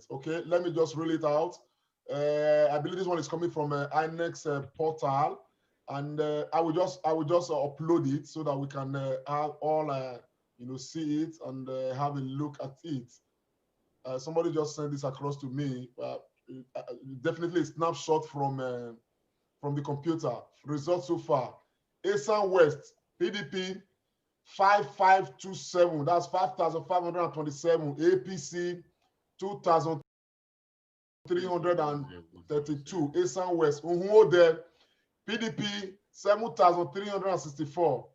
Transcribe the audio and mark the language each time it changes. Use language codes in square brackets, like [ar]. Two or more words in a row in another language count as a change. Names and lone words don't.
[en] Okay, let me just reel it out. I believe this one is coming from INEX portal, and I will just upload it so that we can have all see it and have a look at it. Somebody just sent this across to me. Definitely a snapshot from the computer. Results so far: Esan West PDP 5527. That's 5,527. APC 2,332. Esan West. Unhuode PDP 7,364.